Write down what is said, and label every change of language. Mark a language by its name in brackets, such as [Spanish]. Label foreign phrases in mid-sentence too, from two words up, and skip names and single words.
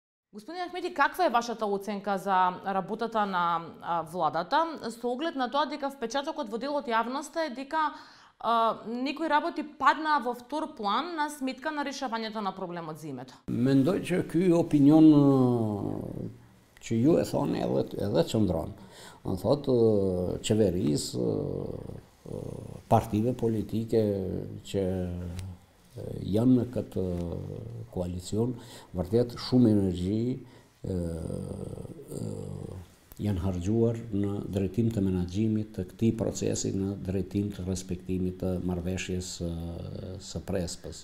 [Macedonian] Господин Ахмети, каква е вашата оценка за работата на владата со оглед на тоа дека впечатокот во дел од јавноста е дека некои работи паднаа во втор план на сметка на решавањето на проблемот за името? [Albanian] Mendoj që ky opinion që ju e thoni edhe qëndron. Në thotë qeverisë, partive politike që janë në këtë koalicion, vërtet shumë energji janë harxuar në drejtim të menaxhimit të këtij procesi, në drejtim të respektimit të marrëveshjes së Prespës.